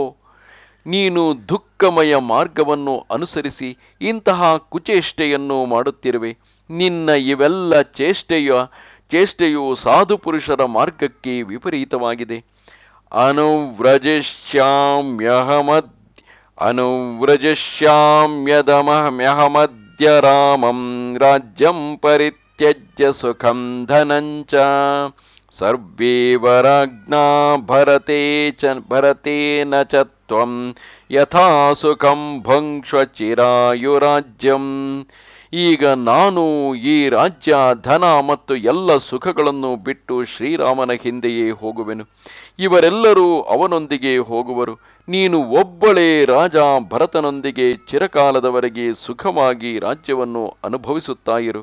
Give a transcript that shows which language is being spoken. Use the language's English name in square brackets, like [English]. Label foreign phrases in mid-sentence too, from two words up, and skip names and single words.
[Kannada] ನೀನು ದುಃಖಮಯ ಮಾರ್ಗವನ್ನು ಅನುಸರಿಸಿ ಇಂತಹ ಕುಚೇಷ್ಟೆಯನ್ನು ಮಾಡುತ್ತಿರುವೆ. ನಿನ್ನ ಇವೆಲ್ಲ ಚೇಷ್ಟೆಯು ಸಾಧು ಪುರುಷರ ಮಾರ್ಗಕ್ಕೆ ವಿಪರೀತವಾಗಿದೆ. [Sanskrit] ಅನುವ್ರಜಿಷ್ಯಾಮ್ಯಹಮದ್ಯ ರಾಮಂ ರಾಜ್ಯಂ ಪರಿತ್ಯಜ್ಯ ಸುಖಂ ಧನಂಚ ಸರ್ವೇ ವರಾಜ್ಞಾ ಭರತೇನ ಚ ತ್ವಂ ಯಥಾ ಸುಖಂ ಭುಂಕ್ಷ್ವ ಚಿರಾಯುರಾಜ್ಯಂ. [Kannada] ಈಗ ನಾನು ಈ ರಾಜ್ಯ, ಧನ ಮತ್ತು ಎಲ್ಲ ಸುಖಗಳನ್ನು ಬಿಟ್ಟು ಶ್ರೀರಾಮನ ಹಿಂದೆಯೇ ಹೋಗುವೆನು. ಇವರೆಲ್ಲರೂ ಅವನೊಂದಿಗೆ ಹೋಗುವರು. ನೀನು ಒಬ್ಬಳೇ ರಾಜ ಭರತನೊಂದಿಗೆ ಚಿರಕಾಲದವರೆಗೆ ಸುಖವಾಗಿ ರಾಜ್ಯವನ್ನು ಅನುಭವಿಸುತ್ತಾ ಇರು.